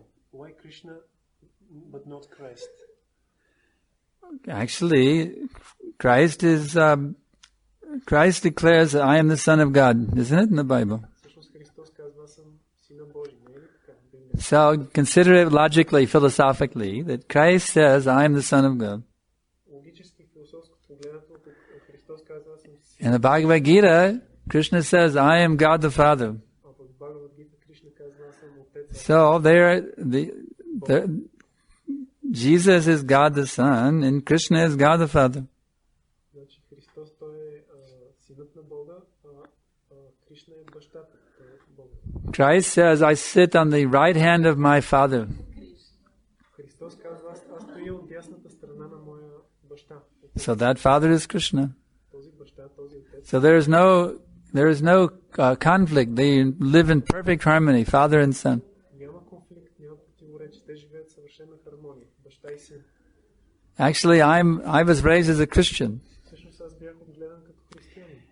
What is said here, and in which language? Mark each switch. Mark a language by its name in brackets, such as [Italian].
[English] Why Krishna but not Christ? Actually, Christ declares that I am the Son of God, isn't it, in the Bible? [Bulgarian] Всъщност Христос казва, аз съм сина Божий, не е ли така? [English] So consider it logically, philosophically, that Christ says, I am the Son of God. [Bulgarian] Логически, философско погледнато, Христос казва, аз съм [English] In the Bhagavad Gita, Krishna says, I am God the Father. [Bulgarian] А в Бхагавад Гита Кришна казва, аз съм Отец. [English] So Jesus is God the Son, and Krishna is God the Father. [Bulgarian] Значи Христос той е синът на Бога, а Кришна е бащата на Бога. [English] Christ says, I sit on the right hand of my Father. [Bulgarian] Христос казва, аз стоя от дясната страна на моя баща. [English] So that Father is Krishna. [Bulgarian] Този баща, този Отец. [English] So there is no conflict. They live in perfect harmony, Father and Son. [Bulgarian] Няма конфликт, няма противоречие. Те живеят съвършена хармония. Баща и син. [English] Actually, I was raised as a Christian. [Bulgarian] Всъщност аз бях отгледан като християнин.